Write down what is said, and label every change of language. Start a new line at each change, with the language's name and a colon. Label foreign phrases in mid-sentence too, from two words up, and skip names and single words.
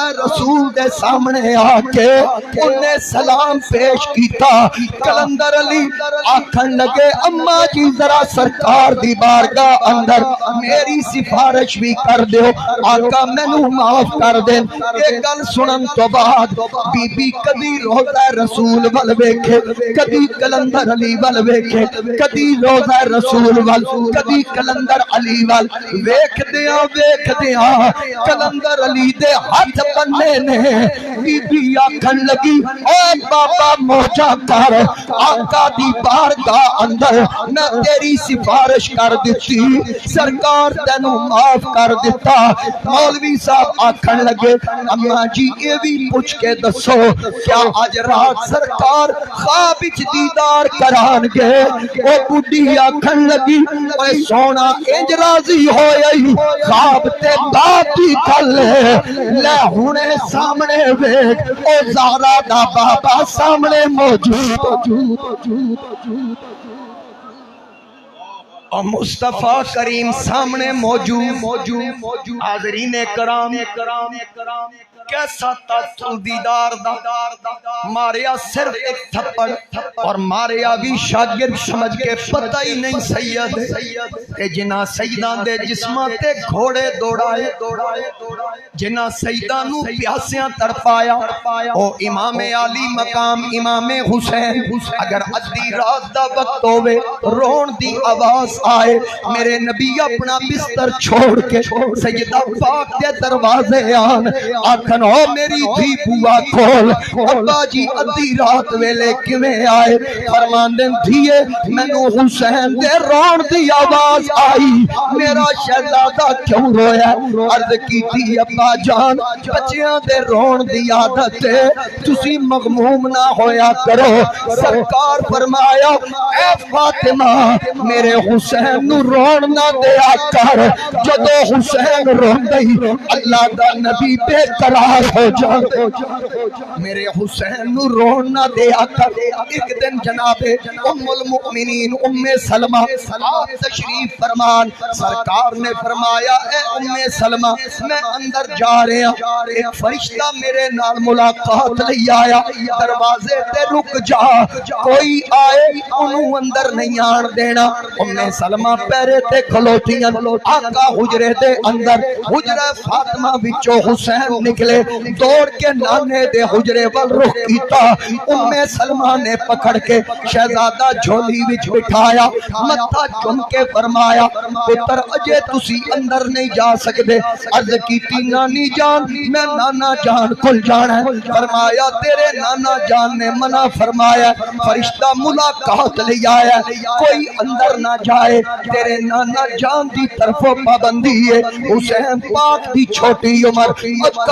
Punjabi: رسول دے سامنے آکے انہیں سلام پیش کیتا قلندر علی آکھن لگے اماں جی ذرا سرکار دی بارگاہ اندر میری سفارش بھی کر دیو آقا میں نو معاف کر دیں ایک گل سنن تو بعد بی بی کبھی روضہ رسول ول ویکھے کبھی قلندر علی ول ویکھے کبھی روضہ رسول ول کبھی قلندر علی ول ویکھ دیاں قلندر علی دے ہاتھ بننے نے بی بی آکھن لگی اے بابا موجہ کر آقا دی بارگاہ اندر میں تیری سفارش کر دیتی سرکار تینو معاف کر دیتا مولوی صاحب آکھن لگے اماں جی یہ بھی پوچھ کے دسو کیا آج رات سرکار خواب وچ دیدار کران گے او بڈھی آکھن لگی اے سونا انج راضی ہوئی خواب تے باقی کل لے ہونے سامنے ویکھ او زہرا دا بابا سامنے موجود اور مصطفیٰ کریم سامنے موجود حاضرین کرام کیسا تاثر دیدار دا ماریا صرف ایک تھپڑ اور ماریا بھی شاگرد سمجھ کے پتہ ہی نہیں سید کہ جنہ سیدان دے جسماں تے گھوڑے دوڑائے جنہ سیدان نو پیاسیاں تڑپایا او امام علی مقام امام حسین اگر ادھی رات دا وقت ہوئے رون دی آواز آئے میرے نبی اپنا بستر چھوڑ کے سیدہ پاک دے دروازے آن آکھن ہو میری دھی بوا کھول ابا جی ادھی رات ویلے کیویں آئے فرمان دیں دھیے مینوں حسین دے رون دی آواز آئی میرا شہزادہ کیوں رویا
Urdu: عرض کی تھی
Punjabi: ابا جان بچیاں دے رون دی عادت ہے تسی مغموم نہ ہویا کرو سرکار فرمایا اے فاطمہ میرے حسین نو رون نہ دیا کر جدو حسین رون دئی اللہ دا نبی بے قرار ہو جا میرے حسین نو رون نہ دیا کر ایک دن جناب ام المؤمنین ام سلمہ آپ تشریف فرمان سرکار نے فرمایا اے ام سلمہ
Urdu: میں اندر جا رہے ہیں
Punjabi: ایک فرشتہ میرے نال ملاقات لئی آیا دروازے تے رک جا کوئی آئے انہوں اندر نہیں آن دینا ام سلمہ پیرے تے کھلوتیاں آقا حجرے دے اندر حجرہ فاطمہ وچو حسین نکلے دوڑ کے نانے دے حجرے وال رخ کیتا ام سلمہ نے پکڑ کے شہزادہ جھولی وچ بٹھایا متھا چم کے فرمایا پتر اجے تسی اندر نہیں جا سکدے عرض کیتی نانی جان میں نانا جان کل جانا ہے فرمایا تیرے نانا جان نے منع فرمایا فرشتہ ملاقات لے آیا کوئی اندر نہ جائے تیرے نانا جان دی طرفوں پابندی ہے حسین پاک دی چھوٹی عمر مکہ